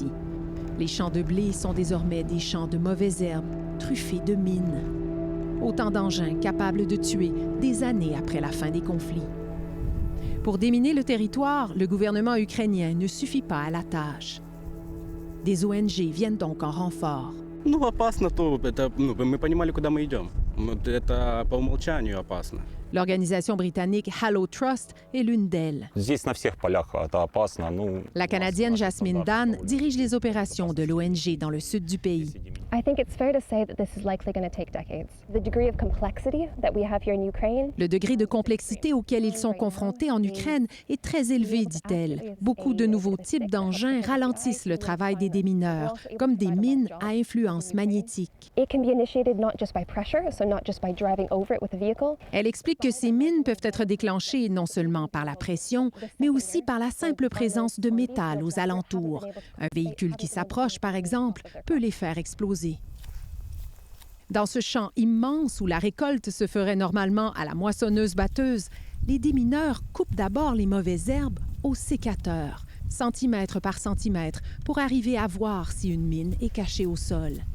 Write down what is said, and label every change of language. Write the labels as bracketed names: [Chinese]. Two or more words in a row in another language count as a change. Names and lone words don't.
[French] Les champs de blé sont désormais des champs de mauvaises herbes, truffés de mines. Autant d'engins capables de tuer des années après la fin des conflits. Pour déminer le territoire, le gouvernement ukrainien ne suffit pas à la tâche. Des ONG viennent donc en renfort. [Russian] Ну, опасно, то это, мы понимали, куда мы идем. Это по умолчанию опасно. [French] L'organisation britannique Hallow Trust est l'une d'elles. [Russian] Здесь на всех полях это опасно. [French] La Canadienne Jasmine Dan dirige les opérations de l'ONG dans le sud du pays. [English] I think it's fair to say that this is likely going to take decades. The degree of complexity that we have here in Ukraine. [French] Le degré de complexité auquel ils sont confrontés en Ukraine est très élevé, dit-elle. Beaucoup de nouveaux types d'engins ralentissent le travail des démineurs, comme des mines à influence magnétique. [English] It can be initiated not just by pressure, so not just by driving over it with a vehicle. [French] Elle explique que ces mines peuvent être déclenchées non seulement par la pression, mais aussi par la simple présence de métal aux alentours. Un véhicule qui s'approche, par exemple, peut les faire exploser. Dans ce champ immense où la récolte se ferait normalement à la moissonneuse-batteuse, les démineurs coupent d'abord les mauvaises herbes au sécateur, centimètre par centimètre, pour arriver à voir si une mine est cachée au sol.